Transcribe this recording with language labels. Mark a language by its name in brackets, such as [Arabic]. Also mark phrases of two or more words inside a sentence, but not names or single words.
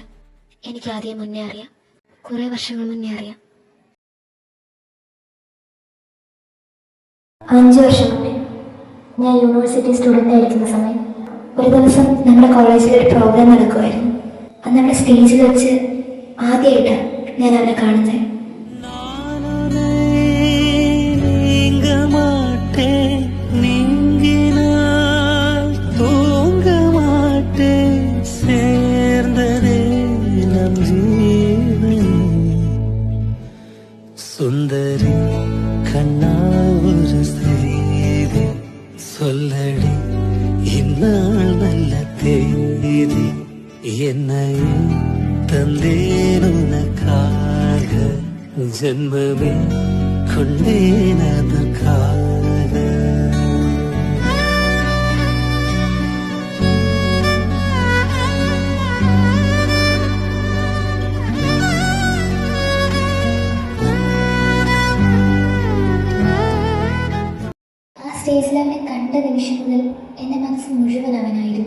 [Malayalam] എനിക്ക് ആദ്യം മുന്നേ അറിയാം, കുറെ വർഷങ്ങൾ മുന്നേ അറിയാം. 5 വർഷം മുന്നേ ഞാൻ യൂണിവേഴ്സിറ്റി സ്റ്റുഡൻ്റ് ആയിരിക്കുന്ന സമയം ഒരു ദിവസം നമ്മുടെ കോളേജിൽ ഒരു പ്രോഗ്രാം നടക്കുമായിരുന്നു. അന്ന് അവിടെ സ്റ്റേജിൽ വെച്ച് ആദ്യമായിട്ടാണ് ഞാൻ അവനെ കാണുന്നത്. [Tamil] நீங்க மாட்டேன் நீங்கினால் தூங்க மாட்டேன் சேர்ந்ததே நம் ஜீவன் சுந்தரி கண்ணா ஒரு செய்தி சொல்லடி இந்நாள் நல்ல தேதி என்னை தந்தேன் உனக்காக ஜன்மமே கொண்டேன் அதற்காக. [Malayalam] ആ സ്റ്റേജിൽ അവനെ കണ്ട നിമിഷം മുതൽ എൻ്റെ മനസ്സ് മുഴുവൻ അവനായിരുന്നു.